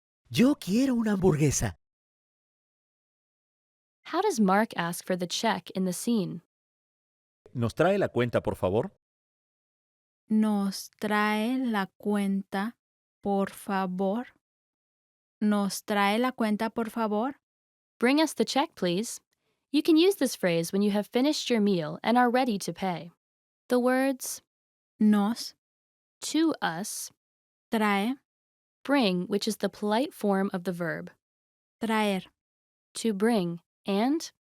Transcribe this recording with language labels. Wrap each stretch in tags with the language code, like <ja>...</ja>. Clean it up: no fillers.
<es>Yo quiero una hamburguesa.</es> <en>How does Mark ask for the check in the scene?</en> <es>¿Nos trae la cuenta, por favor? Nos trae la cuenta, por favor. ¿Nos trae la cuenta, por favor?</es> <en>Bring us the check, please. You can use this phrase when you have finished your meal and are ready to pay. The words</en> <es>Nos</es> <en>to us,</en> <es>trae,</es> <en>bring, which is the polite form of the verb,</en> <es>traer,</es> <en>to bring, and</en>